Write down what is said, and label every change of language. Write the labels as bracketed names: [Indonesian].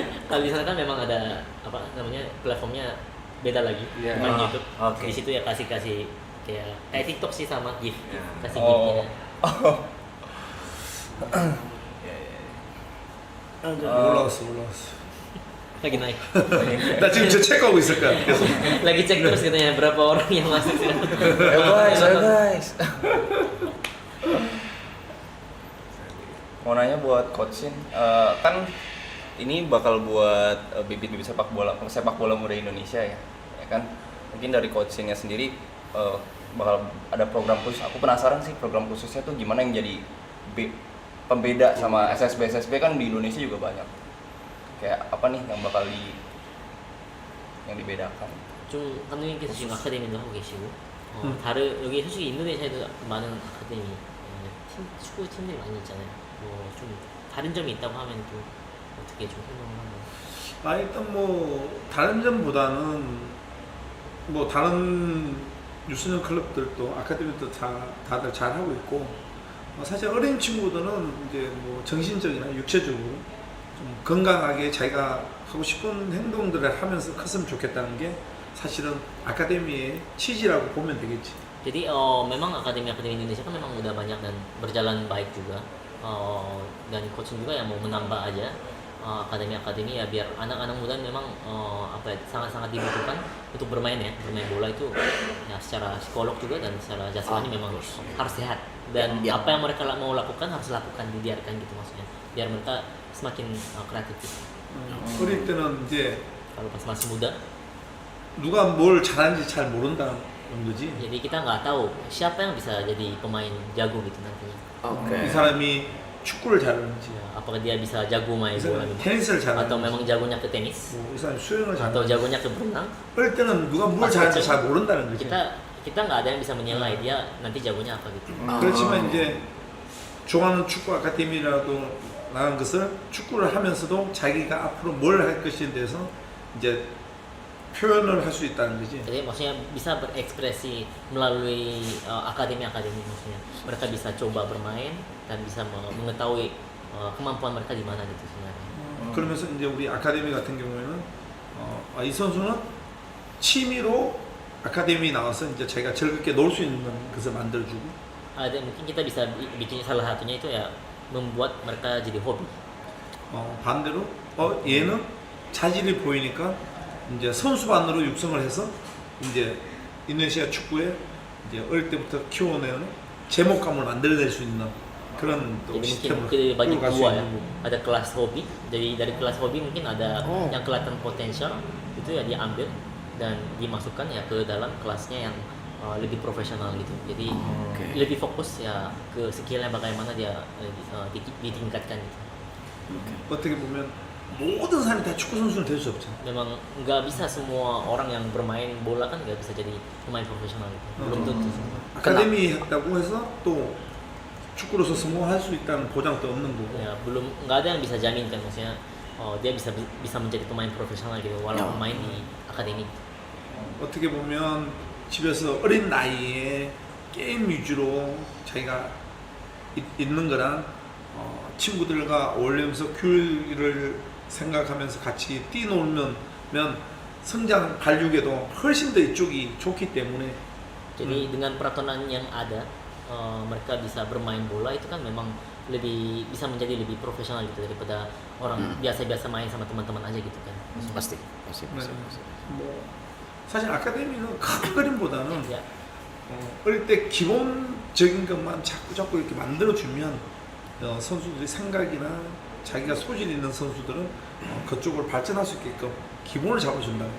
[Indonesian] Kalau di sana kan memang ada apa namanya platformnya beda lagi Iya. main Ah, YouTube. oke. Di situ ya kasih kayak TikTok sih sama gift. Iya. Kasih Oh. giftnya. [Korean] 올라왔어. [Indonesian] Lagi naik. [Korean] 나 지금 저 체크하고 있을 거야. 계속. [Indonesian] Lagi cek terus katanya berapa orang yang masuk sih. [English] guys. [Indonesian] Mau nanya buat coachin, kan ini bakal buat bibit-bibit sepak bola muda Indonesia ya kan? Mungkin dari coachinnya sendiri bakal ada program khusus. Aku penasaran sih program khususnya tuh gimana yang jadi pembeda sama SSB kan di Indonesia juga banyak. Kayak apa nih yang bakal yang dibedakan? [Korean] 좀 감독님께서 지금 아카데미도 하고 계시고 다른 여기 솔직히 인도네시아에도 많은 아카데미 축구 팀들이 많이 있잖아요. 뭐 좀 다른 점이 있다고 하면 또 어떻게 좀 설명을 하나요? 일단 뭐 다른 점보다는 뭐 다른 유소년 클럽들도 아카데미도 다들 잘 하고 있고 사실 어린 친구들은 이제 뭐 정신적이나 육체적으로 좀 건강하게 자기가 하고 싶은 행동들을 하면서 컸으면 좋겠다는 게 사실은 아카데미의 취지라고 보면 되겠지. [Indonesian] Jadi memang akademi Indonesia kan memang udah banyak dan berjalan baik juga. Dan coach juga yang mau menambah aja akademi ya biar anak-anak muda memang sangat-sangat dibutuhkan untuk bermain bola itu ya secara psikolog juga dan secara jasmani memang harus sehat dan apa yang mereka mau lakukan harus lakukan dibiarkan gitu maksudnya biar mereka semakin kreatif. [Korean] 어릴 때는 이제 [Indonesian] Kalau pas masih muda [Korean] 누가 뭘 잘하는지 잘 모른다는 거지. [Indonesian] jadi kita nggak tahu siapa yang bisa jadi pemain jago gitu nantinya. [Korean] 이 사람이 축구를 잘하는지, [Indonesian] Ya, apakah dia bisa jago main [Korean] 이 [Indonesian] bola [Korean] 사람이 [Indonesian] gitu [Korean] 테니스를 [Indonesian] atau [Korean] 잘하는지, [Indonesian] memang jagonya ke tenis [Korean] 이 사람이 수영을 [Indonesian] atau [Korean] 잘하는지. [Indonesian] jagonya ke berenang. [Korean] 어릴 때는 누가 뭘 잘하는지 잘 모른다는 거지. [Indonesian] Kita kita nggak ada yang bisa menilai dia nanti jagonya apa gitu. [Korean] 그렇지만 이제 좋아하는 축구 아카데미라도 나간 것을 축구를 하면서도 자기가 앞으로 뭘 할 것에 대해서 이제 표현을 할 수 있다는 거지. [Indonesian] Jadi maksudnya bisa berekspresi melalui akademi-akademi, maksudnya mereka bisa coba bermain dan bisa mengetahui kemampuan mereka di mana gitu sebenarnya. [Korean] 그러면서 이제 우리 아카데미 같은 경우에는 이 선수는 취미로 아카데미 나와서 이제 자기가 즐겁게 놀 수 있는 것을 만들어주고. [Indonesian] Ada mungkin kita bisa bikin salah satunya itu ya membuat mereka jadi hobi. [Korean] 반대로 얘는 자질이 보이니까 이제 선수반으로 육성을 해서 이제 인도네시아 축구에 이제 어릴 때부터 키워내는 제목감을 만들어낼 수 있는 그런 또 [Indonesian] Jadi [Korean] 시스템을 [Indonesian] mungkin bagi [Korean] 끌어갈 수 [Indonesian] dua ya, [Korean] 있는 [Indonesian] ada kelas hobi. Dari kelas hobi mungkin ada yang kelihatan potensial itu ya diambil dan dimasukkan ya ke dalam kelasnya yang lebih profesional gitu. Jadi lebih fokus ya ke skillnya bagaimana dia ditingkatkan gitu. [Korean] 어떻게 보면 모든 사람이 다 축구 선수는 될 수 없잖아. [Indonesian] Memang nggak bisa semua orang yang bermain bola kan nggak bisa jadi pemain profesional gitu. Belum tentu semua. [Korean] 아카데미 했다고 해서 또 축구로서 성공할 수 있다는 보장도 없는 거고. [Indonesian] Ya belum nggak ada yang bisa jamin kan, maksudnya dia bisa menjadi pemain profesional gitu walaupun main di akademi. [Korean] 어떻게 보면 집에서 어린 나이에 게임 위주로 자기가 있는 거랑 친구들과 어울리면서 교육을 생각하면서 같이 뛰놀면 성장 발육에도 훨씬 더 이쪽이 좋기 때문에. [Indonesian] Jadi dengan peraturan yang ada mereka bisa bermain bola itu kan memang bisa menjadi lebih profesional gitu daripada orang biasa-biasa main sama teman-teman aja gitu kan. Pasti. [Korean] 뭐 사실 아카데미는 큰 그림보다는 [Indonesian] Ya, [Korean] 어릴 때 기본적인 것만 자꾸 이렇게 만들어 주면 선수들이 생각이나 자기가 소질 있는 선수들은 그쪽으로 발전할 수 있게끔 기본을 잡아준다.